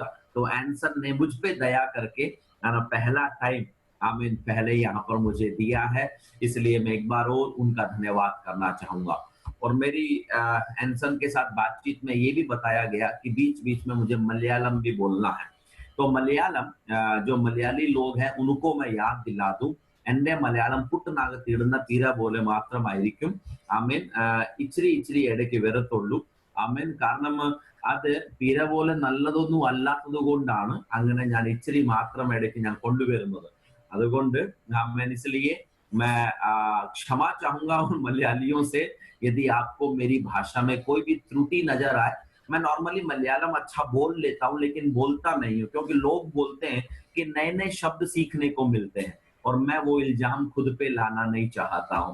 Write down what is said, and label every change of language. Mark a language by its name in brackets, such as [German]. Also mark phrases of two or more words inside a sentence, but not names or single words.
[Hindi] तो एंसन ने मुझ पे दया करके पहला टाइम आमीन पहले यहाँ पर मुझे दिया है, इसलिए मैं एक बार और उनका धन्यवाद करना चाहूंगा। और मेरी एंसन के साथ बातचीत में ये भी बताया गया कि बीच बीच में मुझे मलयालम भी बोलना है, तो मलयालम जो मलयाली लोग हैं उनको मैं याद दिला दूं, [Malayalam] എന്റെ മലയാളം പുട്ടുനാകത്തിടുന്ന തീര പോലെ മാത്രമായിരിക്കും ആമേൻ, ഇച്ചിരി ഇച്ചിരി ഇടയ്ക്ക് വരത്തുള്ളൂ ആമേൻ. കാരണം അത് തീര പോലെ നല്ലതൊന്നും അല്ലാത്തത് കൊണ്ടാണ് അങ്ങനെ ഞാൻ ഇച്ചിരി മാത്രം ഇടയ്ക്ക് ഞാൻ കൊണ്ടുവരുന്നത്. [Hindi] അതുകൊണ്ട് आमेन, इसलिए मैं क्षमा चाहूंगा उन मलयालियों से यदि आपको मेरी भाषा में कोई भी त्रुटि नजर आए। मैं नॉर्मली मलयालम अच्छा बोल लेता हूँ, लेकिन बोलता नहीं हूँ, क्योंकि लोग बोलते हैं कि नए नए शब्द सीखने को मिलते हैं, और मैं वो इल्जाम खुद पे लाना नहीं चाहता हूँ।